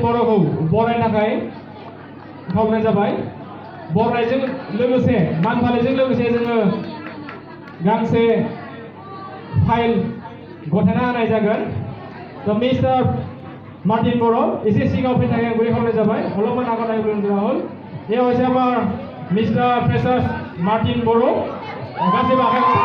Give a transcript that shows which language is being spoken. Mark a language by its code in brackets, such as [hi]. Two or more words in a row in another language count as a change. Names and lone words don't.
[brx] बर'खौ बरायनो थाखाय खावलायनाय जाबाय बरायनायजों लोगोसे मान फालिजों लोगोसे जोङो गांसे फाइल गथायना होनाय जागोन थ' मिस्टार मार्टिन बर' एसे सिगाङाव फैनो थाखाय गुरै खावलायनाय जाबाय [as] অলপমান আগত আহিবলৈ অনুৰোধ হ'ল এয়া হৈছে আমাৰ মিষ্টাৰ ফ্ৰেচাৰ্ছ মাৰ্টিন বৰ' গাছেই আশা